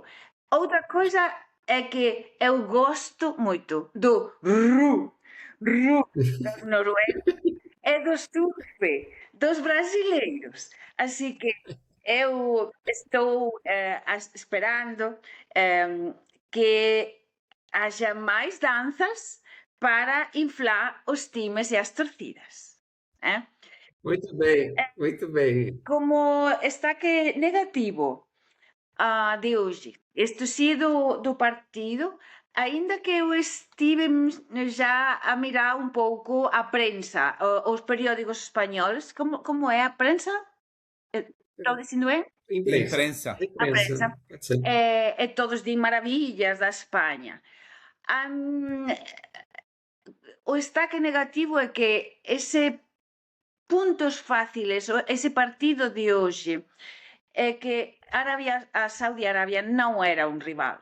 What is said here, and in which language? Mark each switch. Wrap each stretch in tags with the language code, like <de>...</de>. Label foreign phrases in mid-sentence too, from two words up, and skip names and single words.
<gl>Outra coisa é que eu gosto moito do ru dos noruegos e do surf dos brasileiros. Así que eu estou esperando que haja máis danzas para inflar os times e as torcidas.</gl> <pt>Muito bem, muito bem.</pt> <gl>Como destaque negativo de hoje, isto sí do partido, ainda que eu estive já a mirar un pouco a prensa, os periódicos españoles, como é a prensa? Estou dicindo ben?</gl> <pt>Imprensa.</pt> <gl>A prensa.</gl> <pt>Pode ser.</pt> <gl>E todos din maravillas da España. O destaque negativo é que ese puntos fáciles, ese partido de hoxe, é que a Saudi Arabia non era un rival.</gl>